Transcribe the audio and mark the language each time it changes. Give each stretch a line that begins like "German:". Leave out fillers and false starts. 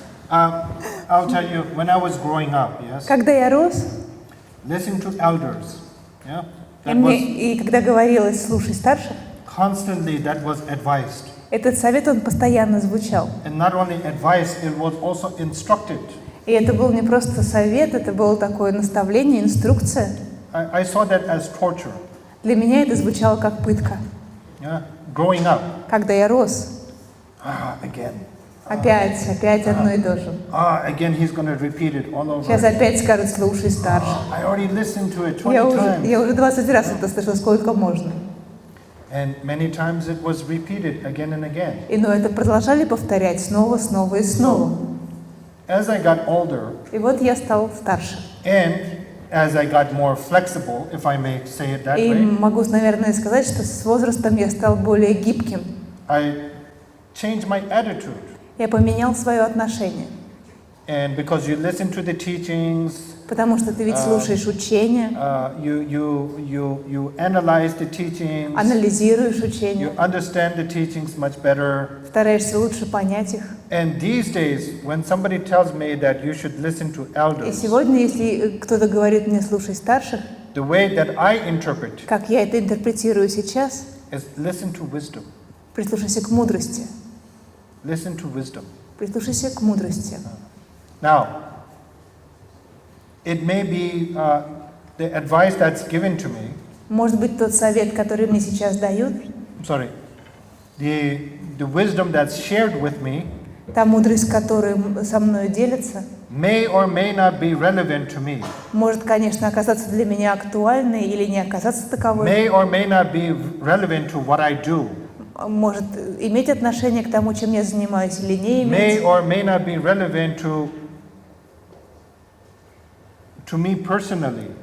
English: I'll tell you, when I was growing up, yes,
Russian: Когда я рос,
English: listen to elders, yeah,
Russian: и когда говорилось «слушай старших»,
English: constantly that was advised.
Russian: этот совет, он постоянно звучал.
English: And not only advice, it was also instructed.
Russian: И это был не просто совет, это было такое наставление, инструкция.
English: I saw that as torture.
Russian: Для меня это звучало как пытка.
English: Yeah, growing up.
Russian: Когда я рос,
English: Again.
Russian: опять одно и то же.
English: Again, he's going to repeat it all over.
Russian: Сейчас опять скажут «слушай старших».
English: I already listened to it 20 times.
Russian: Я уже 20 раз это слышала, сколько можно.
English: And many times it was repeated again and again.
Russian: Но это продолжали повторять снова и снова.
English: As I got older,
Russian: И вот я стал старше.
English: and as I got more flexible, if I may say it that
Russian: И
English: way,
Russian: могу, наверное, сказать, что с возрастом я стал более гибким.
English: I changed my attitude.
Russian: Я поменял свое отношение.
English: And because you listen to the teachings,
Russian: Потому что ты ведь слушаешь учения,
English: you analyze the teachings,
Russian: анализируешь
English: you
Russian: учения,
English: understand the teachings much better.
Russian: стараешься лучше понять их.
English: And these days, when somebody tells me that you should listen to
Russian: И
English: elders,
Russian: сегодня, если кто-то говорит мне «слушай старших»,
English: the way that I interpret
Russian: как я это интерпретирую сейчас,
English: is listen to wisdom.
Russian: прислушайся к мудрости.
English: Listen to wisdom.
Russian: Прислушайся к мудрости.
English: Now, it may be the advice that's given to me.
Russian: Может быть, тот совет, который мне сейчас дают,
English: Sorry, the wisdom that's shared with me
Russian: та мудрость, которой со мной делится,
English: may or may not be relevant to me.
Russian: может, конечно, оказаться для меня актуальной или не оказаться таковой.
English: May or may not be relevant to what I do.
Russian: Может иметь отношение к тому, чем я занимаюсь, или не
English: May
Russian: иметь.
English: or may not be relevant to me personally.